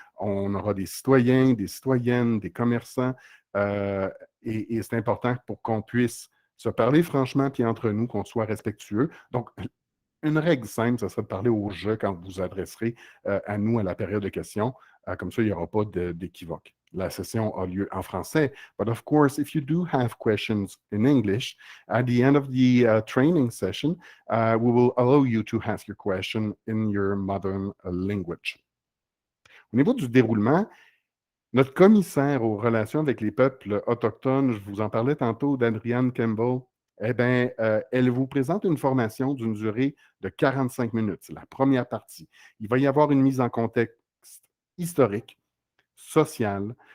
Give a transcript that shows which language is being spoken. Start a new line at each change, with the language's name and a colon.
French: On aura des citoyens, des citoyennes, des commerçants. Et c'est important pour qu'on puisse se parler franchement, puis entre nous, qu'on soit respectueux. Donc, une règle simple, ce serait de parler au jeu quand vous vous adresserez à nous à la période de questions. Comme ça, il n'y aura pas d'équivoque. La session a lieu en français.
English: But of course, if you do have questions in English, at the end of the training session, we will allow you to ask your question in your mother language.
French: Au niveau du déroulement, notre commissaire aux relations avec les peuples autochtones, je vous en parlais tantôt d'Adrienne Campbell, eh bien, elle vous présente une formation d'une durée de 45 minutes. C'est la première partie. Il va y avoir une mise en contexte historique, sociale.